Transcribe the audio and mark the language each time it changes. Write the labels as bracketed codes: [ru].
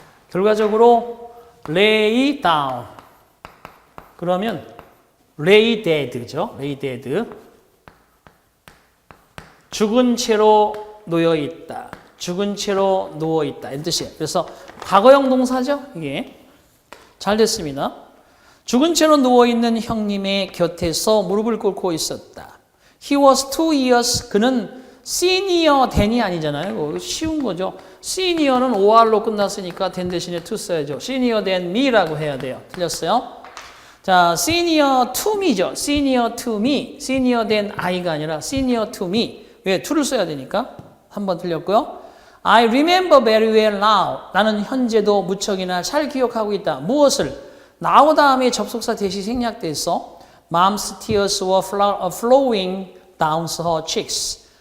[en] 결과적으로 lay down. [ko] 그러면 lay dead죠. [en] lay dead. [ko] 죽은 채로 놓여 있다. 죽은 채로 누워 있다. 이 뜻이에요. 그래서 과거형 동사죠. 이게 잘 됐습니다. 죽은 채로 누워 있는 형님의 곁에서 무릎을 꿇고 있었다. [en] He was 2 years. 그는 senior than이 아니잖아요. [ko] 이거 쉬운 거죠. senior는 OR로 끝났으니까 than 대신에 to 써야죠. senior than me라고 해야 돼요. 틀렸어요? 자, senior to me죠. senior to me. senior than I가 아니라 senior to me. 왜? to를 써야 되니까. 한 번 틀렸고요. [en] I remember very well now. [ko] 나는 현재도 무척이나 잘 기억하고 있다. 무엇을? [en] now [ko] 다음에 접속사 대시 생략돼서 [en] Mom's tears were flowing down her cheeks.